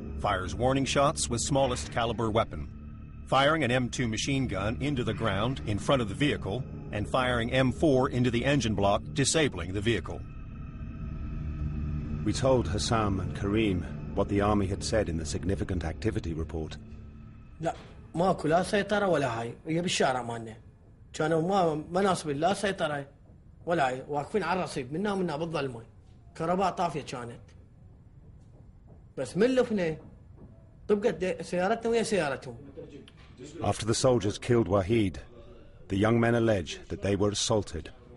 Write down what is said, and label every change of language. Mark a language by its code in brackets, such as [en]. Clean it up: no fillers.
[en] Fires warning shots with smallest caliber weapon. Firing an M2 machine gun into the ground in front of the vehicle, and firing M4 into the engine block, disabling the vehicle. We told Hassam and Karim what the army had said in the significant activity report. [ar] لا ماكو لا سيطرة ولا هاي هي بالشارع مالنا كانوا مناصب لا سيطرة ولا هاي واقفين على الرصيف منا بالظلمة كهرباء طافية كانت بس من لفنا طبقت سيارتنا ويا سيارتهم. [en] After the soldiers killed Wahid, the young men allege that they were assaulted.